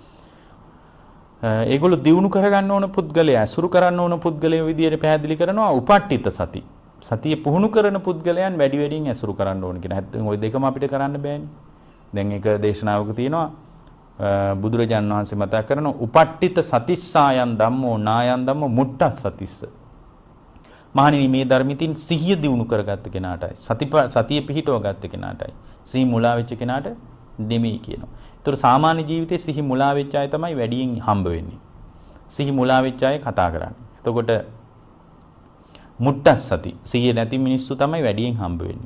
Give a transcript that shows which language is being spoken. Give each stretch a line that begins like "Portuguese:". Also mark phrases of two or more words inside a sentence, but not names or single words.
Sinhala: ඒගොල්ලෝ දියුණු කරගන්න ඕන පුද්ගලයා ඇසුරු කරන්න ඕන පුද්ගලයෝ විදියට පැහැදිලි කරනවා
Pali: උපට්ඨිත සති.
Sinhala: සතිය පුහුණු කරන පුද්ගලයන් වැඩි වැඩියෙන් ඇසුරු කරන්න ඕන කියන. හැබැයි ওই දෙකම අපිට කරන්න බෑනේ. දැන් එක දේශනාවක තියෙනවා බුදුරජාණන් වහන්සේ මතක් කරන
Pali: උපට්ඨිත සතිස්සායන් ධම්මෝ නායන් ධම්මෝ මුට්ටස් සතිස්ස.
Sinhala: මහණෙනි මේ ධර්මිතින් සිහිය දියුණු කරගත්ත කෙනාටයි සතිය පිහිටව ගත්ත කෙනාටයි සිහි මුලා වෙච්ච කෙනාට දෙමි කියනවා. ඒතර සාමාන්‍ය ජීවිතේ සිහි මුලා වෙච්ච අය තමයි වැඩියෙන් හම්බ වෙන්නේ. සිහි මුලා වෙච්ච අය කතා කරන්නේ. එතකොට
Pali: මුට්ටස් සති
Sinhala: සිහිය නැති මිනිස්සු තමයි වැඩියෙන් හම්බ වෙන්නේ.